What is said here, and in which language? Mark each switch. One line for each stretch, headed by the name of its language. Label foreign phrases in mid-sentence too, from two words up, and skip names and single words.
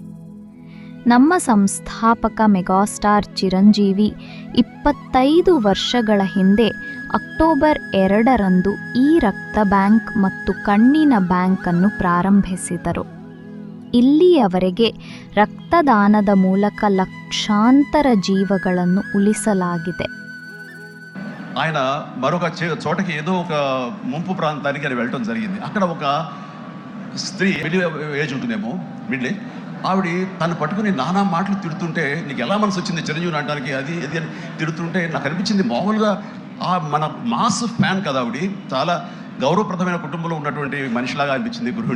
Kannada: ನಮ್ಮ ಸಂಸ್ಥಾಪಕ ಮೆಗಾಸ್ಟಾರ್ ಚಿರಂಜೀವಿ 25 ವರ್ಷಗಳ ಹಿಂದೆ ಅಕ್ಟೋಬರ್ 2ರಂದು ಈ ರಕ್ತ ಬ್ಯಾಂಕ್ ಮತ್ತು ಕಣ್ಣಿನ ಬ್ಯಾಂಕ್ ಅನ್ನು ಪ್ರಾರಂಭಿಸಿದರು. ಇಲ್ಲಿಯವರೆಗೆ ರಕ್ತದಾನದ ಮೂಲಕ ಲಕ್ಷಾಂತರ ಜೀವಗಳನ್ನು ಉಳಿಸಲಾಗಿದೆ.
Telugu: ఆయన మరొక చోటకి ఏదో ఒక ముంపు ప్రాంతానికి అని వెళ్ళటం జరిగింది. అక్కడ ఒక స్త్రీ
English: middle age
Telugu: ఉంటుందేమో,
English: middle age,
Telugu: ఆవిడ తను పట్టుకుని నానా మాటలు తిడుతుంటే, నీకు ఎలా మనసు వచ్చింది చిరంజీవిని అనడానికి, అది ఇది అని తిడుతుంటే నాకు అనిపించింది, మామూలుగా మన
English: mass fan
Telugu: కదా ఆవిడ, చాలా గౌరవప్రదమైన కుటుంబంలో ఉన్నటువంటి మనిషిలాగా అనిపించింది గృహిణి.